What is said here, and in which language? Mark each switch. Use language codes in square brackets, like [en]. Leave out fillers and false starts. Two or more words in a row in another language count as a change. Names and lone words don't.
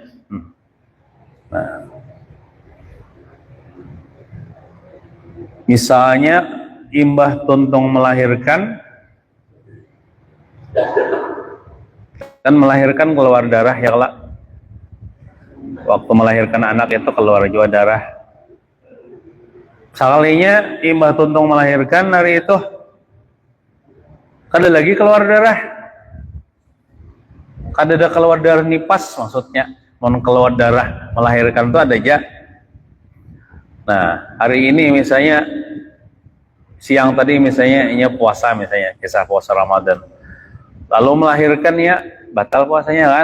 [bjn] Nah, misalnya imbah tuntung melahirkan, kan melahirkan keluar darah ya kelak. Waktu melahirkan anak itu keluar juga darah. Sekalinya imbah tuntung melahirkan hari itu kada lagi keluar darah, kada ada keluar darah nipas, maksudnya mau keluar darah melahirkan itu ada aja. Nah, hari ini misalnya siang tadi misalnya ini puasa, misalnya kisah puasa Ramadan, lalu melahirkan ya batal puasanya kan.